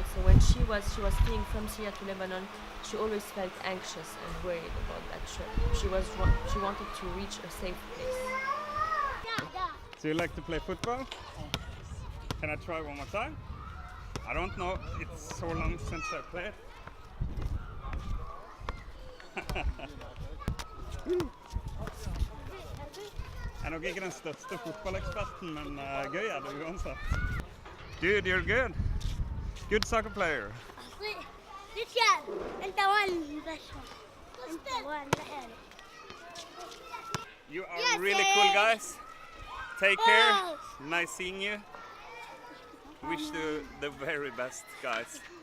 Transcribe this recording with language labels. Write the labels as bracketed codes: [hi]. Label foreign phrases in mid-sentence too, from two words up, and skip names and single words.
[en] So when she was fleeing from Syria to Lebanon, she always felt anxious and worried about that trip. She wanted to reach a safe place. So you like to play football? Can I try one more time? I don't know, it's so long since I played. [no] Jeg er nok ikke den største fotballeksperten, men gøy er det uansett. [en] Dude, you're good. Good soccer player. You are really cool guys. Take care. Nice seeing you. Wish you the very best, guys.